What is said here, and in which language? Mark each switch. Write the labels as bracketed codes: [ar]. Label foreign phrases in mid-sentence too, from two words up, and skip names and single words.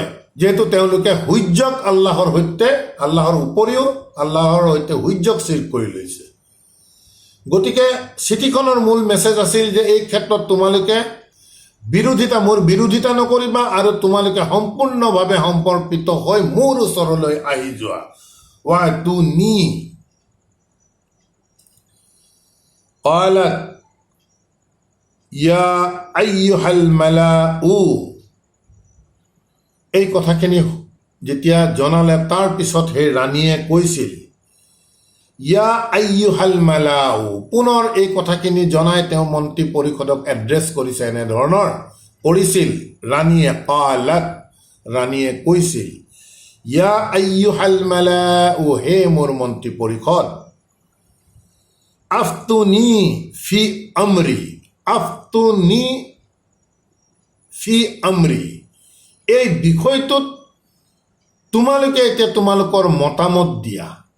[as] যেহেতু তেওঁলোকে সূৰ্যক আল্লাহৰ সৈতে, আল্লাহৰ উপৰিও আল্লাহৰ সৈতে সূৰ্যক শিৰক কৰি লৈছে। গতিকে চিঠিখনৰ মূল মেছেজ আছিল যে এই ক্ষেত্ৰত তোমালোকে মোৰ বিৰোধিতা নকৰিবা, আৰু তোমালোকে সম্পূৰ্ণভাৱে সমৰ্পিত হৈ মোৰ ওচৰলৈ আহি যোৱা। ৱা তুনি [ar] قالت يا أيها الملأ, [as] এই কথাখিনি যেতিয়া জনালে তাৰ পিছত সেই ৰাণীয়ে কৈছিল [ar] يا أيها الملأ, [as] পুনৰ এই কথাখিনি জনাই তেওঁ মন্ত্ৰী পৰিষদক এড্ৰেছ কৰিছে এনেধৰণৰ কৰিছিল। ৰাণীয়ে قالت, ৰাণীয়ে কৈছিল [ar] يا أيها الملأ, [as] হে মোৰ মন্ত্ৰী পৰিষদ, [ar] أفتوني في أمري, أفتوني في أمري, [as] এই বিষয়টোত তোমালোকে এতিয়া তোমালোকৰ মতামত দিয়া।